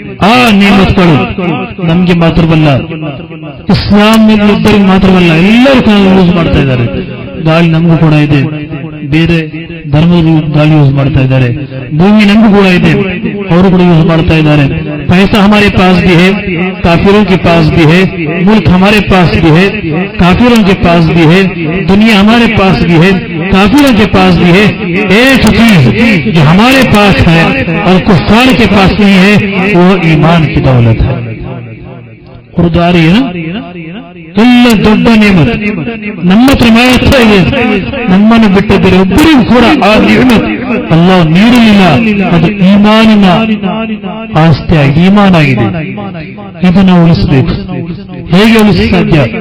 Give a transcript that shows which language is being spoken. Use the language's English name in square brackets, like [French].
[Kannada] ಆ ನೇಮತ್ಗಳು ನಮ್ಗೆ ಮಾತ್ರವಲ್ಲ, ಇಸ್ಲಾಮಿನೊಬ್ಬರಿಗೆ ಮಾತ್ರವಲ್ಲ, ಎಲ್ಲರೂ ಯೂಸ್ ಮಾಡ್ತಾ ಇದ್ದಾರೆ. ಗಾಳಿ ನಮಗೂ ಕೂಡ ಇದೆ, ಬೇರೆ ಧರ್ಮದ ಗಾಳಿ ಯೂಸ್ ಮಾಡ್ತಾ ಇದ್ದಾರೆ. ಭೂಮಿ ನಮಗೂ ಕೂಡ ಇದೆ, ಅವರು ಕೂಡ ಯೂಸ್ ಮಾಡ್ತಾ ಇದ್ದಾರೆ. [Hindi] पैसा हमारे पास भी है, काफिरों के पास भी है. मुल्क हमारे पास भी है, काफिरों के पास भी है. दुनिया हमारे पास भी है, काफिरों के पास भी है. एक चीज जो हमारे पास है और कुफार के पास नहीं है, वो ईमान की दौलत है. [Kannada] ದಾರಿ ಎಲ್ಲ ದೊಡ್ಡ ನೇಮತ್ ನಮ್ಮ ಹತ್ರ ಮಾತ್ರ ಇದೆ. ನಮ್ಮನ್ನು ಬಿಟ್ಟ ಬೇರೆ ಒಬ್ಬರಿಗೂ ಕೂಡ ಆ ನೇಮತ್ ಅಲ್ಲಾಹ್ ನೀಡಲಿಲ್ಲ. ಅದು ಈಮಾನಿನ ಆಸ್ತಿಯಾಗಿ ಈಮಾನಾಗಿದೆ. ಇದನ್ನು ಉಳಿಸಬೇಕು. ಹೇಗೆ ಉಳಿಸ ಸಾಧ್ಯ?